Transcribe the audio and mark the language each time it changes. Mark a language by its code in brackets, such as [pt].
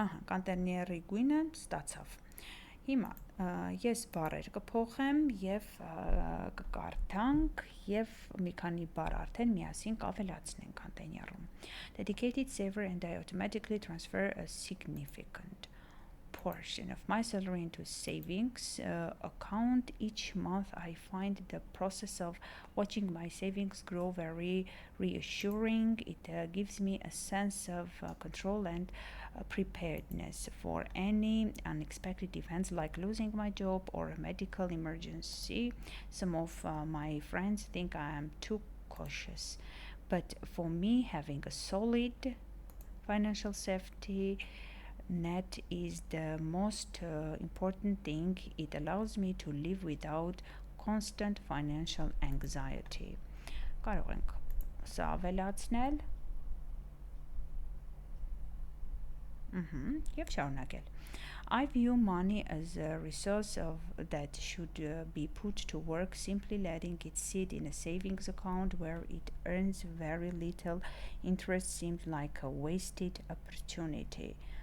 [hy] Կոնտեյների գույնը ստացավ։ Հիմա ես բառեր կփոխեմ եւ կկարդանք եւ մի քանի բառ արդեն միասին կավելացնենք կոնտեյներում։ [en] Dedicated saver and I automatically transfer a significant portion of my salary into savings account. Each month I find the process of watching my savings grow very reassuring. It gives me a sense of control and preparedness for any unexpected events like losing my job or a medical emergency. Some of my friends think I am too cautious, but for me, having a solid financial safety net is the most important thing. It allows me to live without constant financial anxiety. [hy] Կարող ենք սա ավելացնել եւ շարունակել. [en] I view money as a resource that should be put to work. Simply letting it sit in a savings account where it earns very little interest seems like a wasted opportunity.